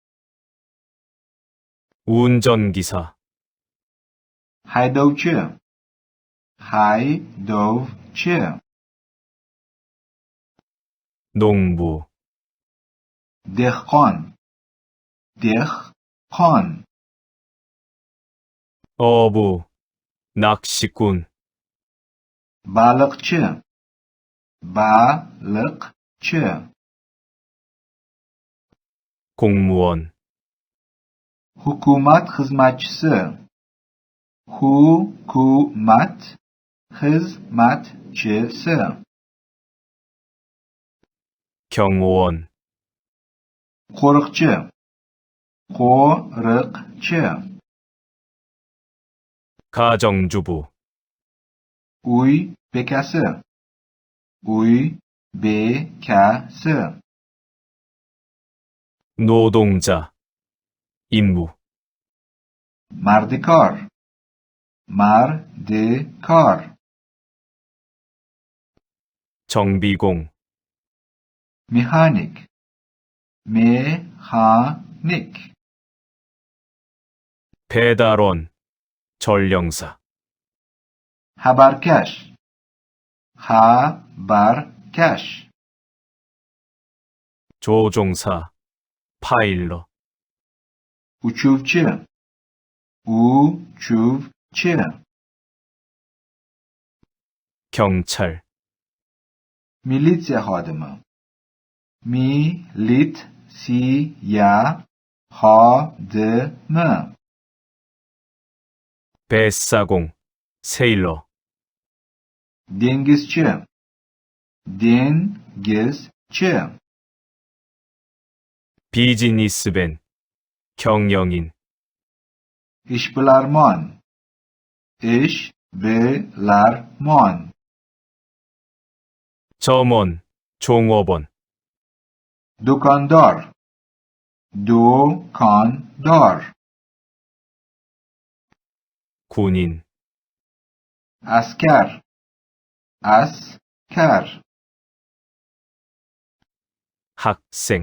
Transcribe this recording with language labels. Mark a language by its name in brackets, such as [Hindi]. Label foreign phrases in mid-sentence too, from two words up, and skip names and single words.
[Korean] 운전기사, [Uzbek] Haydovchi. Haydovchi. [Korean] 농부, [Uzbek] Dehqon. Dehqon. [Korean] 어부, 낚시꾼, [Uzbek] Baliqchi. Baliqchi. [Korean] 공무원, [Uzbek] Hukumat xizmatchisi. Hukumat xizmatchisi. [Korean] 경호원, [Uzbek] Qo'riqchi. Qo'riqchi. [Korean] 가정주부, [Uzbek] Uy bekasi. Uy bekasi. [Korean] 노동자, 임무, [Uzbek] Mardikor. Mardikor. [Korean] 정비공, [Uzbek] Mexanik. Mexanik. [Korean] 배달원, 전령사, [Uzbek] Xabarkash. Xabarkash. [Korean] 조종사, 파일럿, [Uzbek] Uchuvchi. Uchuvchi. [Korean] 경찰, [Uzbek] Militsiya xodimi. Militsiya xodimi. [Korean] 뱃사공, 세일러, [Uzbek] Dengizchi. Dengizchi. [Korean] 비즈니스맨, 경영인, [Uzbek] Ishbilarmon. Ishbilarmon. [Korean] 점원, 종업원, [Uzbek] Do'kondor. Do'kondor. [Korean] 군인, [Uzbek] Askar. Askar. [Korean] 학생,